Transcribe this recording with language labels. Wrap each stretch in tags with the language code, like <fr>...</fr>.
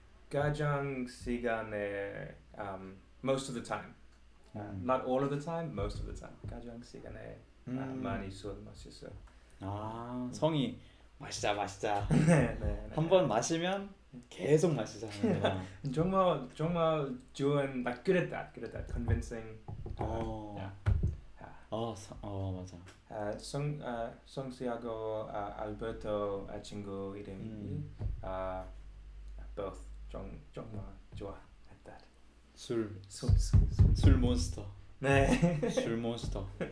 <ko>가장 시간에</ko> <en>most of the time. Not all of the time, most of the time.</en> <ko>가장 시간에 많이 술 마셨어요. 성이 마시자. 네. 한번 마시면 계속 마시잖아요. 정말 좋은</ko> <en>like good at that convincing. Yeah.</en> <ko>맞아. 성씨하고 알베르토 친구 이름이 both 정말 좋아</ko> <en>at that.</en> <ko>술 몬스터. 네. 술 몬스터.</ko>